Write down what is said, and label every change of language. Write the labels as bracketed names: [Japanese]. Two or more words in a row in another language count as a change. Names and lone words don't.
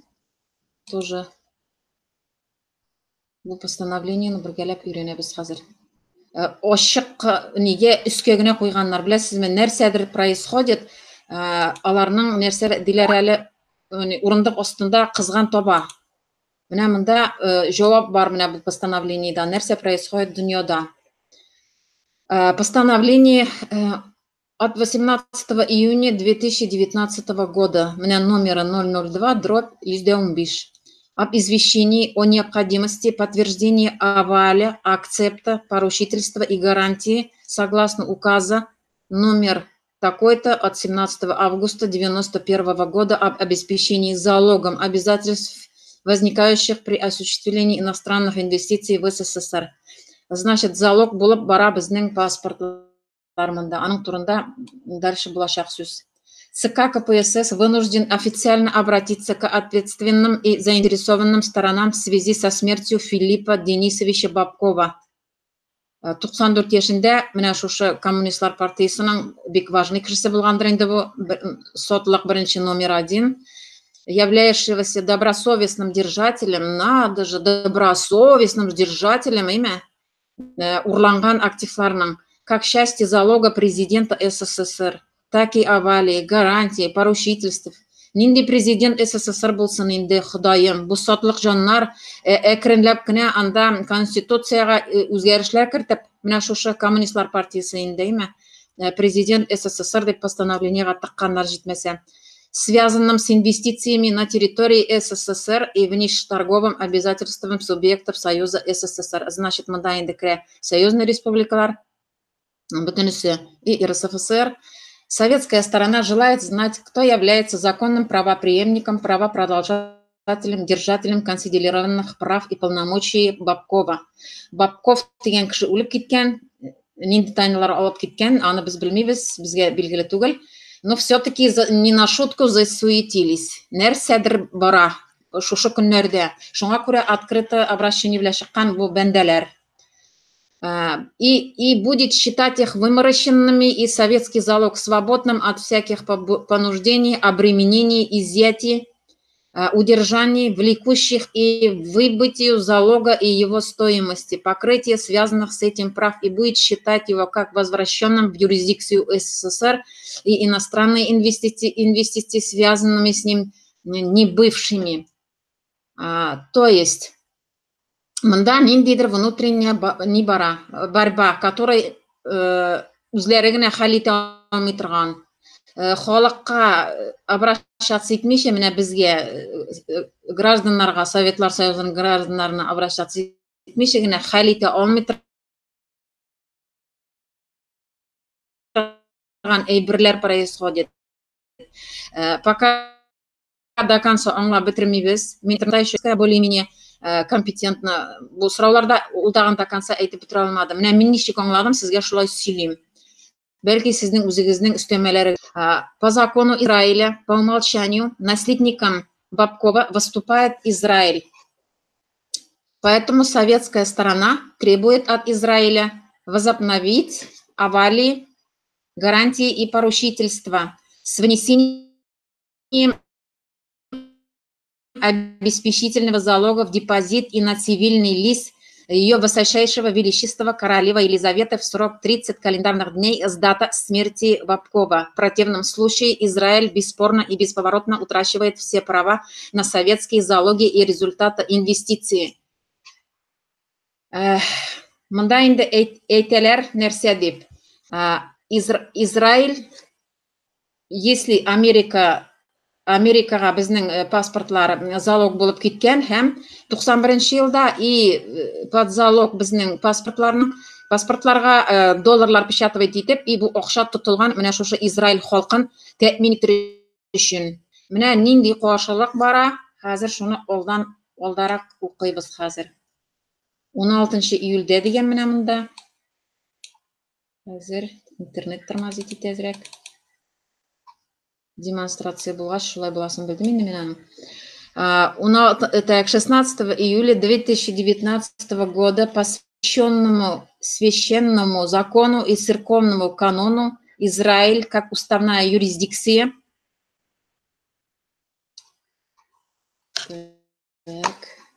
[Tatar] Тоже бу постановлениены бергәләп өйрәнәбез хәзер. Ачык нигә өскә генә куйганнар, беләсезме, нәрсәдер происходит, аларның нәрсә диләр әле, урындык астында кызган таба. Менә монда җавап бар, менә бу постановлениедә, нәрсә происходит дөньяда. [Russian] Постановление от 18 июня 2019 года, менә номера 002/15, об извещении о необходимости подтверждения аваля, акцепта, поручительства и гарантии согласно указа номер такой-то от 17 августа 1991 года об обеспечении залогом обязательств, возникающих при осуществлении иностранных инвестиций в СССР. [Tatar] Значит, залог булып бара безнең паспортларында. Аның турында дальше булачак сүз. [Russian] ЦК КПСС вынужден официально обратиться к ответственным и заинтересованным сторонам в связи со смертью Филиппа Денисовича Бабкова. [Tatar] 94 яшендә, менә шушы Коммунистлар партиясының бик важный кешесе булгандыр инде бу, сотлык беренче номер 1, [Russian] являющегося добросовестным держателем, надо же, добросовестным держателем [Tatar] имя урланган активларның, [Russian] как части залога президента СССР, так и авалии, гарантии, поручительств. [Tatar] Нинди президент СССР булсын инде, Ходаем, бу сотлык жаннар әкренләп кенә анда конституцияга үзгәрешләр кертеп, менә шушы Коммунистлар партиясе инде, президент СССР дип постановлениега тыкканнар җитмәсә, [Russian] связанным с инвестициями на территории СССР и внешторговым обязательством субъектов Союза СССР. Значит, [Tatar] монда инде керә союзный республикалар, бөтенесе и РСФСР. [Russian] Советская сторона желает знать, кто является законным правопреемником, правопродолжателем, держателем консолидированных прав и полномочий Бабкова. [Tatar] Бабков дигән кеше үлеп киткән, нинди тайналар алып киткән, аны без белмибез, безгә билгеле түгел. [Russian] Но все-таки не на шутку засуетились. [Tatar] Нәрсәдер бара шушы көннәрдә. Шуңа күрә [Russian] открыто обращение [Tatar] белән чыккан бу бәндәләр. [Russian] И будет считать их вымороченными, и советский залог свободным от всяких понуждений, обременений, изъятий, удержаний, влекущих и выбытию залога и его стоимости, покрытие связанных с этим прав, и будет считать его как возвращенным в юрисдикцию СССР и иностранные инвестиции, связанными с ним, не бывшими. То есть, [Tatar] монда ниндидер [Russian] внутренняя борьба, которой [Tatar] үзләре генә хәл итә алмый торган. халыкка обращаться етмейше, менә безгә, гражданнарга, Советлар Союзының гражданнарына обращаться етмейше генә хәл итә алмый торган әйберләр происходит. [Russian] Пока до конца [Tatar] аңлап бетермибез. Мин [Russian] еще более-менее компетентно [Tatar] бу сорауларда ултаган [Russian] до конца [Tatar] әйтеп бетерә алмадым. Менә мин ничек аңладым, сезгә шулай сөйлим. Бәлки сезнең үзегезнең өстәмәләре. [Russian] По закону Израиля, по умолчанию, наследником Бабкова выступает Израиль. Поэтому советская сторона требует от Израиля возобновить аварии, гарантии и поручительства с внесением обеспечительного залога в депозит и на цивильный лист ее высочайшего величества королева Елизаветы в срок 30 календарных дней с даты смерти Бабкова. В противном случае Израиль бесспорно и бесповоротно утрачивает все права на советские залоги и результаты инвестиций. [Tatar] Мында инде әйтәләр нәрсә дип. Израиль, если Америкага безнең паспортлар залог булып киткән һәм 91 елда [Russian] и под залог [Tatar] безнең паспортларга долларлар печатать итеп, и бу акча тотылган менә шушы Израиль халкын тәэмин итер өчен. Менә нинди каршылык бара, хәзер шуны алдарак укыйбыз хәзер. 16 июльдә дигән менә монда. Хәзер интернет тормозит итәзрәк. [Russian] Демонстрация была, [Tatar] шулай буласын белдем инде мен аның. [Russian] 16 июля 2019 года посвященному священному закону и церковному канону Израиль как уставная юрисдикция. Так.